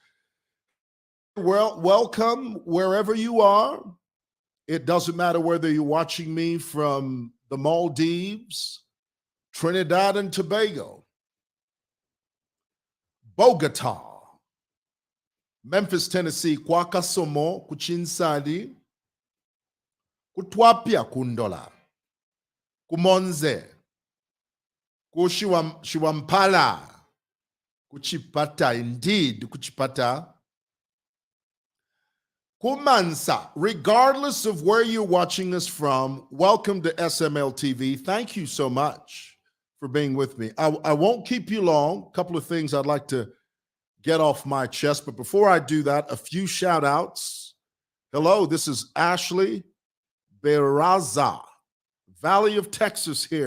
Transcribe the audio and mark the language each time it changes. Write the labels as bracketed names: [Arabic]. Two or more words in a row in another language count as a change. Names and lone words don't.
[English] Well, welcome wherever you are. It doesn't matter whether you're watching me from the Maldives, Trinidad and Tobago, Bogota, Memphis, Tennessee, Kwakasomo, Kuchinsadi, kutwapya kundola, kumonze, kushiwampala, kuchipata, indeed, kuchipata. Kumansa, regardless of where you're watching us from, welcome to SML TV. Thank you so much for being with me. I won't keep you long. A couple of things I'd like to get off my chest, but before I do that, a few shout outs. Hello, this is Ashley Beraza, Valley of Texas here.